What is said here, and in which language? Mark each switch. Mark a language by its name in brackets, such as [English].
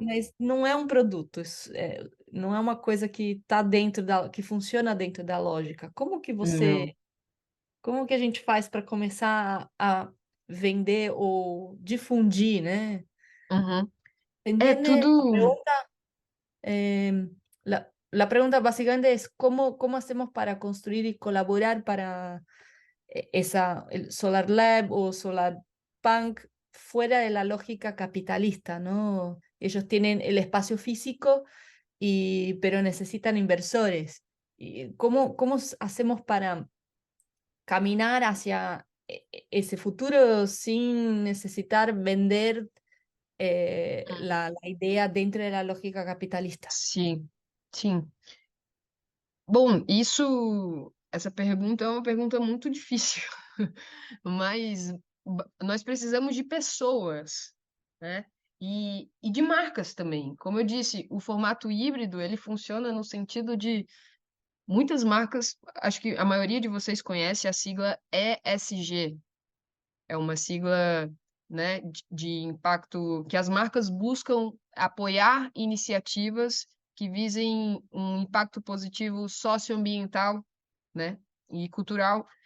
[Portuguese] mas não é um produto, não é uma coisa que tá que funciona dentro da lógica. Não. Como que a gente faz para começar a vender ou difundir, né? Uhum. É [Spanish] ¿Entiende? [Portuguese] tudo. [Spanish] La pregunta básicamente es cómo hacemos para construir y colaborar para el Solar Lab o Solar Punk fuera de la lógica capitalista, ¿no? Ellos tienen el espacio físico, pero necesitan inversores. ¿Y cómo hacemos para caminar hacia ese futuro sin necesitar vender la idea dentro de la lógica capitalista? [Portuguese] Sim, sim. Bom, essa pergunta é uma pergunta muito difícil, mas nós precisamos de pessoas, né? E de marcas também. Como eu disse, o formato híbrido, ele funciona no sentido de muitas marcas, acho que a maioria de vocês conhece a sigla ESG, é uma sigla, né, de impacto que as marcas buscam apoiar iniciativas que visem um impacto positivo socioambiental, né, e cultural.